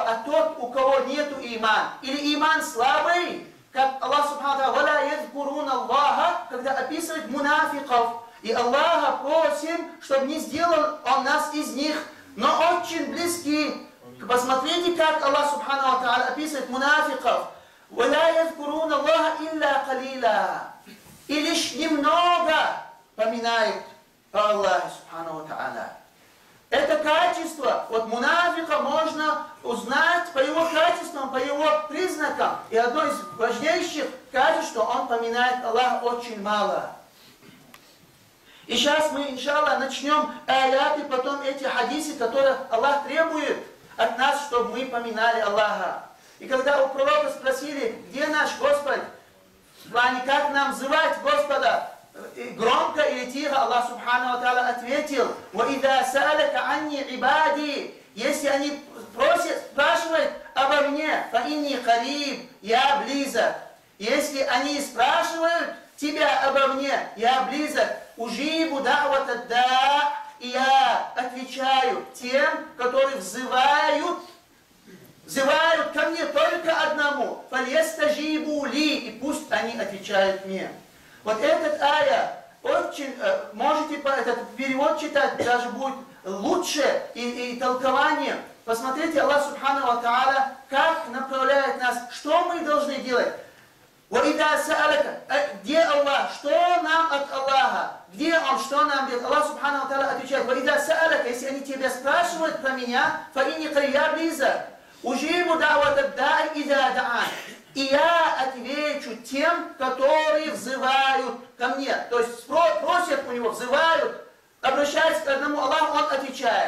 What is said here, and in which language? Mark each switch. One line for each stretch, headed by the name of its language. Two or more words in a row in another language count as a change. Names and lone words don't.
Russian: А тот, у кого нету иман, или иман слабый, как Аллах
Arabic: سبحانه وتعالى يذكرون الله,
Russian: когда описывает мунафиков. И Аллаха просим, чтобы не сделал он нас из них, но очень близки. Посмотрите, как Аллах
Arabic: سبحانه وتعالى
Russian: описывает мунафиков.
Arabic: وَلَا يَذْكُرُونَ اللَّهَ إِلَّا قَلِيلًا.
Russian: И лишь немного поминают Аллаха
Arabic: سبحانه وتعالى.
Russian: Это качество, вот мунафика можно узнать по его качествам, по его признакам. И одно из важнейших качеств, что он поминает Аллаха очень мало. И сейчас мы, иншаллах, начнем аяты, потом эти хадисы, которые Аллах требует от нас, чтобы мы поминали Аллаха. И когда у пророка спросили, где наш Господь, в плане, как нам взывать Господа, громко или тихо,
Arabic: الله سبحانه وتعالى ответил: وَإِذَا سَأَلَكَ عَنِّي عِبَادِي.
Russian: Если они просят, спрашивают обо мне,
Arabic: فَإِنِّي قَرِيبٌ,
Russian: я близок. Если они спрашивают тебя обо мне, я близок.
Arabic: «أجيب دعوة الداع»,
Russian: и я отвечаю тем, которые взывают ко мне только одному.
Arabic: «فليستجيبوا لي»,
Russian: и пусть они отвечают мне. Вот этот ая, очень, можете этот перевод читать, даже будет лучше и толкование. Посмотрите,
Arabic: الله سبحانه وتعالى,
Russian: как направляет нас, что мы должны делать. Где Аллах? Что нам от Аллаха? Где Он? Что нам делает? Аллах
Arabic: سبحانه وتعالى
Russian: отвечает: если они тебя спрашивают про меня, я близок.
Arabic: أجيب دعوة الداع إذا دعان.
Russian: И я отвечу тем, которые взывают ко мне. То есть просят у него, взывают, обращаются к одному Аллаху, он отвечает.